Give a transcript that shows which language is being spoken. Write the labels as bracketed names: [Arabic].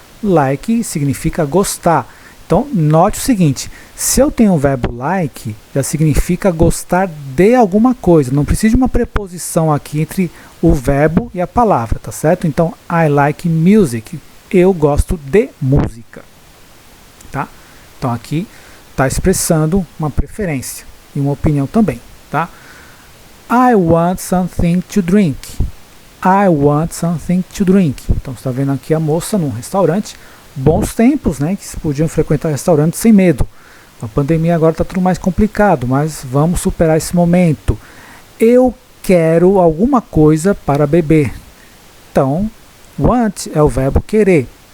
[Portuguese] Like significa gostar. Então, note o seguinte, se eu tenho o verbo like, já significa gostar de alguma coisa. Não precisa de uma preposição aqui entre o verbo e a palavra, tá certo? Então, [English] I like music. [Portuguese] Eu gosto de música, tá? Então aqui está expressando uma preferência e uma opinião também, tá? [English] I want something to drink. I want something to drink. [Portuguese] Então você está vendo aqui a moça num restaurante. Bons tempos, né? Que se podiam frequentar restaurantes sem medo. A pandemia agora está tudo mais complicado, mas vamos superar esse momento. Eu quero alguma coisa para beber. Então, want é o verbo querer.